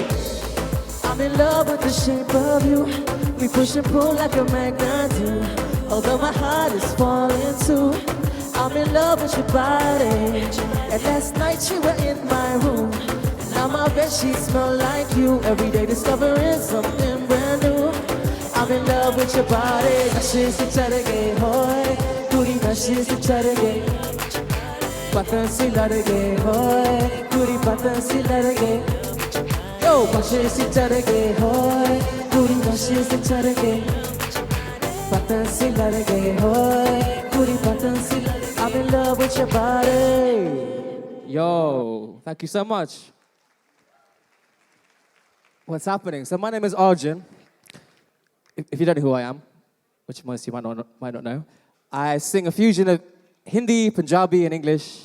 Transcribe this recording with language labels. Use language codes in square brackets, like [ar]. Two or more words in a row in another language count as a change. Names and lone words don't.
[en] I'm in love with the shape of you. We push and pull like a magnet do. Although my heart is falling too. I'm in love with your body. And last night you were in my room. And now my bedsheets smell like you. Every day discovering something brand new. I'm in love with your body. [hi] नशे से चढ़ गए होय। पूरी नशे से चढ़ गए. पतन से लड़ गए होय. पूरी पतन से लड़ गए. Yo, नशे से चढ़ गए होय. पूरी नशे से चढ़ गए। पतन से लड़ गए होय. पूरी पतन से लड़ गए. [en] I'm in love with your body. Yo, thank you so much. What's happening? So my name is Arjun. If you don't know who I am, which most of you might not know, I sing a fusion of Hindi, Punjabi, and English.